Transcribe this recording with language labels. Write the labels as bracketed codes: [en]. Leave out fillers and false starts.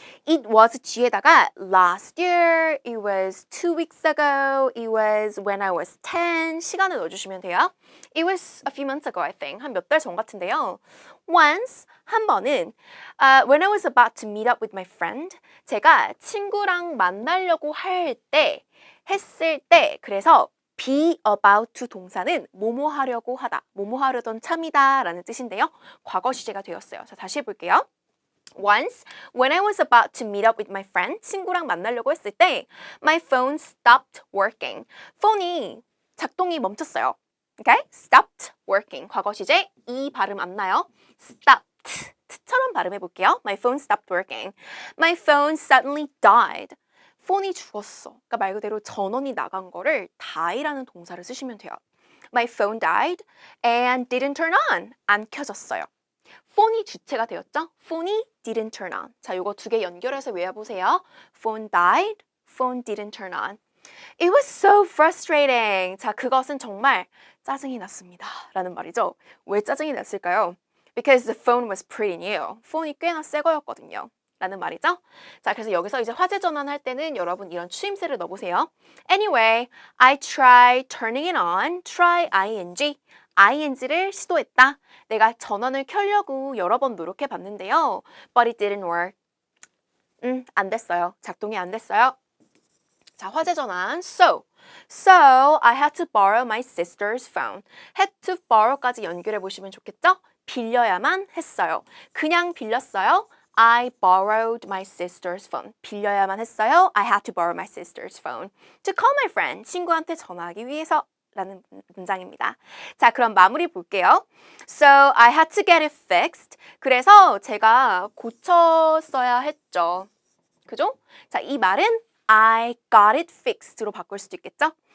[en] It was 뒤에다가 last year, it was 2 weeks ago, it was when I was 10. [ko] 시간을 넣어주시면 돼요. [en] It was a few months ago, I think. [ko] 한 몇 달 전 같은데요. [en] Once, [ko] 한 번은 [en] when I was about to meet up with my friend. [ko] 제가 친구랑 만나려고 했을 때, 그래서 be about to 동사는 뭐뭐 하려고 하다, 뭐뭐 하려던 참이다 라는 뜻인데요. 과거 시제가 되었어요. 자, 다시 해볼게요. [en] Once, when I was about to meet up with my friend, [ko] 친구랑 만나려고 했을 때 [en] my phone stopped working. [ko] 폰이 작동이 멈췄어요. [en] Okay? Stopped working. [ko] 과거 시제 이 발음 안 나요. [en] Stopped. [ko] 처럼 발음해 볼게요. [en] My phone stopped working. My phone suddenly died. [ko] 폰이 죽었어. 그러니까 말 그대로 전원이 나간 거를 die라는 동사를 쓰시면 돼요. [en] My phone died and didn't turn on. [ko] 안 켜졌어요. 폰이 주체가 되었죠? 폰이 didn't turn on. 자, 요거 두 개 연결해서 외워보세요. [en] Phone died, phone didn't turn on. It was so frustrating. [ko] 자, 그것은 정말 짜증이 났습니다. 라는 말이죠. 왜 짜증이 났을까요? [en] Because the phone was pretty new. [ko] 폰이 꽤나 새 거였거든요. 라는 말이죠. 자, 그래서 여기서 이제 화제 전환할 때는 여러분 이런 추임새를 넣어보세요. [en] Anyway, I tried turning it on. [ko] try ing. ing를 시도했다. 내가 전원을 켜려고 여러 번 노력해 봤는데요. [en] But it didn't work. [ko] 안 됐어요. 작동이 안 됐어요. 자, 화제 전환. [en] So I had to borrow my sister's phone. [ko] had to borrow까지 연결해 보시면 좋겠죠? 빌려야만 했어요. 그냥 빌렸어요. [en] I borrowed my sister's phone. [ko] 빌려야만 했어요. [en] I had to borrow my sister's phone to call my friend. [ko] 친구한테 전화하기 위해서 라는 문장입니다. 자, 그럼 마무리 볼게요. [en] So I had to get it fixed. [ko] 그래서 제가 고쳤어야 했죠. 그죠? 자, 이 말은 [en] I got it fixed [ko] 로 바꿀 수도 있겠죠?